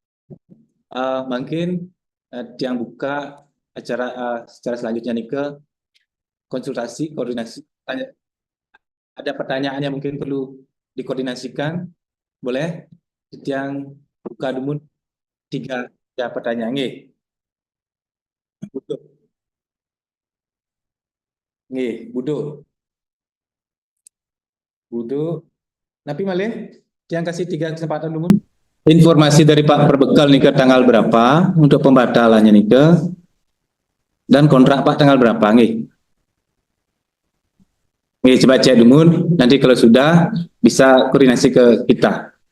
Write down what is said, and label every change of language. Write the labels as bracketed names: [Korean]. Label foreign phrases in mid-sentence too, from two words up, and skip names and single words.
[Indonesian] Mungkin yang buka acara secara selanjutnya Nika, konsultasi, koordinasi. Ada pertanyaan yang mungkin perlu dikoordinasikan? Boleh? Yang buka dulu 3 pertanyaan. Budo. [Balinese] Napi malih, [Indonesian] yang kasih 3 kesempatan dulu. Informasi dari Pak Perbekal nih ke tanggal berapa untuk pembatalannya nih ke, dan kontrak Pak tanggal berapa nih? Coba cek dulu, nanti kalau sudah bisa koordinasi ke kita.